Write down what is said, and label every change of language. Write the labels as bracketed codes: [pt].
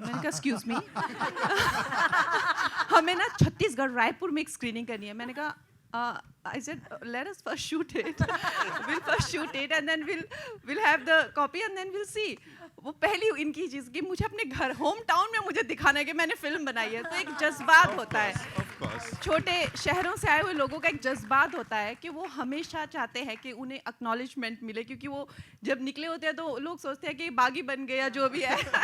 [hi] मैंने कहा excuse मी, हमें ना छत्तीसगढ़ रायपुर में एक स्क्रीनिंग करनी है। मैंने कहा [en] I said, let us first shoot it. We'll first shoot it and then we'll have the copy and then we'll see. [hi] वो पहली इनकी चीज़ कि मुझे अपने घर होम टाउन में मुझे दिखाना है कि मैंने फिल्म बनाई है, तो एक जज्बात होता है। [en] Of course. [hi] छोटे शहरों से आए हुए लोगों का एक जज्बात होता है कि वो हमेशा चाहते हैं कि उन्हें एक्नॉलेजमेंट मिले, क्योंकि वो जब निकले होते हैं तो लोग सोचते हैं कि बागी बन गए या जो भी है।